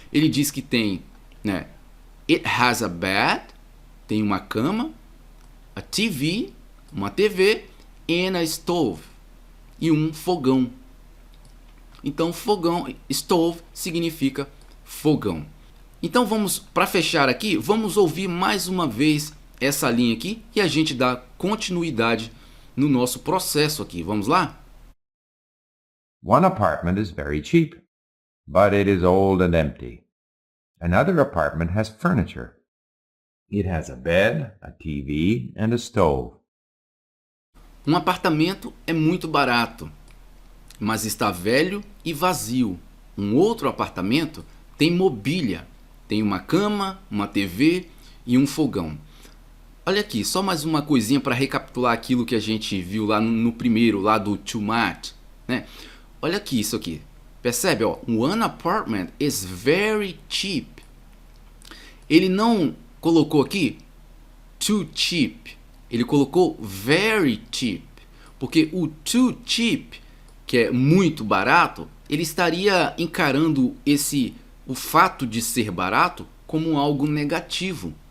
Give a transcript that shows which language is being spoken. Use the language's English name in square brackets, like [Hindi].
[Portuguese] Ele diz que tem, né? [English] It has a bed, [Portuguese] tem uma cama, a TV, uma TV, [English] and a stove, [Portuguese] e um fogão. Então, fogão, stove, significa fogão. Então, para fechar aqui, vamos ouvir mais uma vez essa linha aqui e a gente dá continuidade no nosso processo aqui. Vamos lá? [English] One apartment is very cheap, but it is old and empty. Another apartment has furniture. It has a bed, a TV, and a stove. [Portuguese] Um apartamento é muito barato, mas está velho e vazio. Um outro apartamento tem mobília, tem uma cama, uma TV e um fogão. Olha aqui, só mais uma coisinha para recapitular aquilo que a gente viu lá no primeiro, lá do too much, né? Olha aqui, isso aqui. Percebe? [English] Ó, one apartment is very cheap. [Portuguese] Ele não colocou aqui too cheap. Ele colocou very cheap. Porque o too cheap, que é muito barato, ele estaria encarando o fato de ser barato como algo negativo.